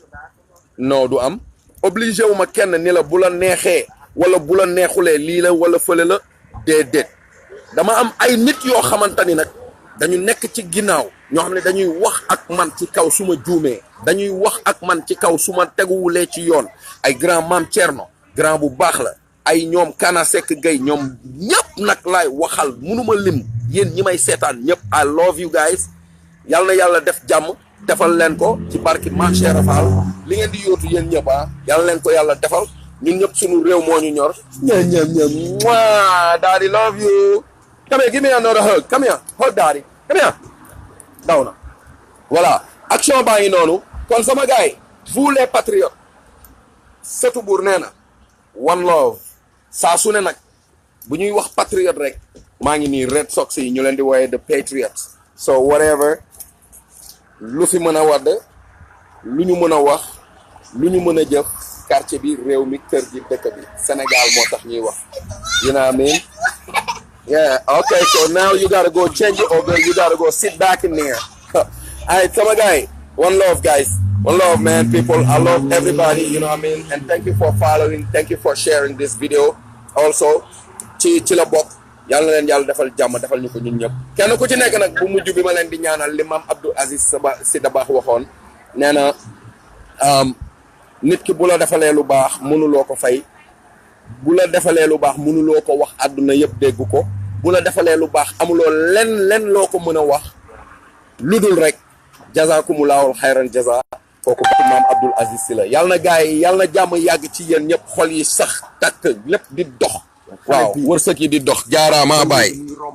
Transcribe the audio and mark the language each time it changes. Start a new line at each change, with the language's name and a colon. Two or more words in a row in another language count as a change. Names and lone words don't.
Wolof: non du am obligé wu ma kenn ni la bu la neexee wala bu la neexulee lii la wala fële la déedéet dama am ay nit yoo xamante ni nag dañu nekk ci ginnaaw ñoo xam ne dañuy wax ak man ci kaw su ma juumee dañuy wax ak man ci kaw su ma teguwulee ci yoon ay grand Mame Thierno grand bu baax la ay ñoom Kana Seck Gueye ñoom ñëpp nag laay waxal mënuma lim yéen ñi may seetaan ñëpp
English: I love you guys
Wolof: yal na yàlla def jàmm defal leen ko ci barki Mame Cheikh Rafal li ngeen di yóotu yéen ñëpp yal leen ko yàlla defal ñun ñëpp suñu réew moo ñu ñor ñam moi
English: daddy love you come here
Wolof: give me another hug come here hug daddy come here daw na
French: voilà action
Wolof: baa ngi noonu kon sama gars yi
French: vous les patriotes
Wolof: sëtu buur nee na
English: one love
Wolof: saa su ne nag bu ñuy wax patriote rek maa ngi nii Red Sox yi ñu leen di wooye
English: the Patriots so whatever
Wolof: lu fi mën a wadd lu ñu mën a wax lu ñu mën a jëf quartier bi réew mi kër gi dëkk bi Sénégal moo tax ñuy wax
English: you know what I mean yeah okay so now you gotta go change it or you gotta go sit back in there alright
Wolof: sama gars
English: one love guys one love man people I love everybody you know what I mean and thank you for following thank you for sharing this video also
Wolof: ci la bokk yàlla na leen yàlla defal jàmm defal ñu ko ñun ñëpp kenn ku ci nekk nag bu mujj bi ma leen di ñaanal li maam Abdou Aziz Sy Dabakh waxoon nee na nit ki bu la defalee lu baax mënuloo ko fay bu la defalee lu baax mënuloo ko wax àdduna yëpp dégg ko bu la defalee lu baax amuloo len loo ko mën a wax ludul rek
Arabic: جزاكم الله خيرا
Wolof: jaza kooku batu maam Abdoul Aziz Sy la yàlla na gars yi yàlla na jàmm yàgg ci yéen ñëpp xol yi sax takk lépp di dox waaw wërsëg yi di dox jaaraama baay